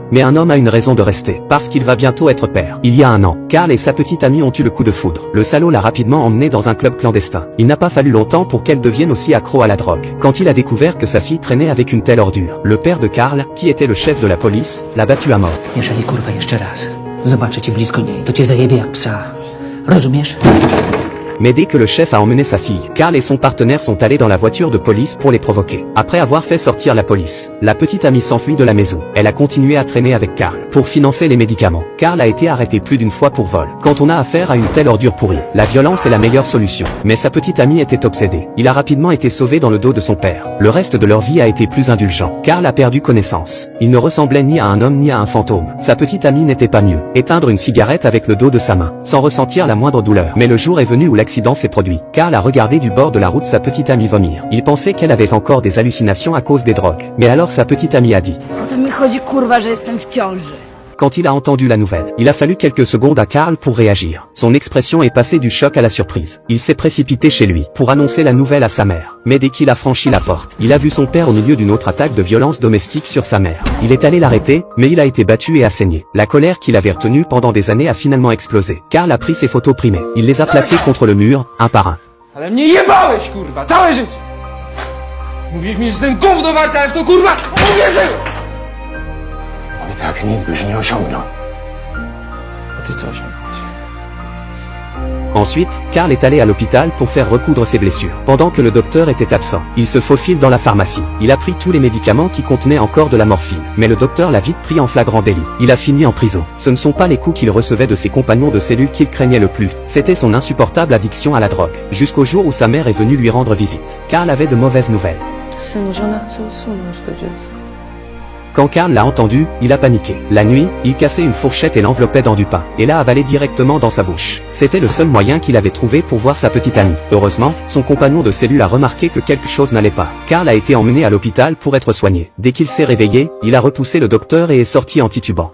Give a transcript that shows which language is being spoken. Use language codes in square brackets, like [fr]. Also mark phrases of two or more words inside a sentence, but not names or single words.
[fr] Mais un homme a une raison de rester, parce qu'il va bientôt être père. Il y a un an, Carl et sa petite amie ont eu le coup de foudre. Le salaud l'a rapidement emmené dans un club clandestin. Il n'a pas fallu longtemps pour qu'elle devienne aussi accro à la drogue. Quand il a découvert que sa fille traînait avec une telle ordure, le père de Carl, qui était le chef de la police, l'a battu à mort. [pl] Jeżeli kurwa jeszcze raz zobaczę cię blisko niej, to cię zajebie jak psa. Rozumiesz? [fr] Mais dès que le chef a emmené sa fille, Carl et son partenaire sont allés dans la voiture de police pour les provoquer. Après avoir fait sortir la police, la petite amie s'enfuit de la maison. Elle a continué à traîner avec Carl pour financer les médicaments. Carl a été arrêté plus d'une fois pour vol. Quand on a affaire à une telle ordure pourrie, la violence est la meilleure solution. Mais sa petite amie était obsédée. Il a rapidement été sauvé dans le dos de son père. Le reste de leur vie a été plus indulgent. Carl a perdu connaissance. Il ne ressemblait ni à un homme ni à un fantôme. Sa petite amie n'était pas mieux. Éteindre une cigarette avec le dos de sa main, sans ressentir la moindre douleur. Mais le jour est venu où l'accident s'est produit. Carl a regardé du bord de la route sa petite amie vomir. Il pensait qu'elle avait encore des hallucinations à cause des drogues. Mais alors sa petite amie a dit: [pl] O to mi chodzi, kurwa, że jestem w ciąży. [fr] Quand il a entendu la nouvelle, il a fallu quelques secondes à Carl pour réagir. Son expression est passée du choc à la surprise. Il s'est précipité chez lui pour annoncer la nouvelle à sa mère. Mais dès qu'il a franchi la porte, il a vu son père au milieu d'une autre attaque de violence domestique sur sa mère. Il est allé l'arrêter, mais il a été battu et a saigné. La colère qu'il avait retenue pendant des années a finalement explosé. Carl a pris ses photos primées. Il les a plaquées contre le mur, un par un. [pl] Ale mnie jebałeś, kurwa, całe życie! Mówiłeś mi, że jestem gówno warte, ale w to, kurwa, uwierzyłem! I tak nic byś nie osiągnął. A ty co osiągnąłeś? [fr] Ensuite, Carl est allé à l'hôpital pour faire recoudre ses blessures. Pendant que le docteur était absent, il se faufile dans la pharmacie. Il a pris tous les médicaments qui contenaient encore de la morphine. Mais le docteur l'a vite pris en flagrant délit. Il a fini en prison. Ce ne sont pas les coups qu'il recevait de ses compagnons de cellule qu'il craignait le plus. C'était son insupportable addiction à la drogue. Jusqu'au jour où sa mère est venue lui rendre visite. Carl avait de mauvaises nouvelles. [pl] Synu, żona chce usunąć to dziecko. [fr] Quand Carl l'a entendu, il a paniqué. La nuit, il cassait une fourchette et l'enveloppait dans du pain, et l'a avalé directement dans sa bouche. C'était le seul moyen qu'il avait trouvé pour voir sa petite amie. Heureusement, son compagnon de cellule a remarqué que quelque chose n'allait pas. Carl a été emmené à l'hôpital pour être soigné. Dès qu'il s'est réveillé, il a repoussé le docteur et est sorti en titubant.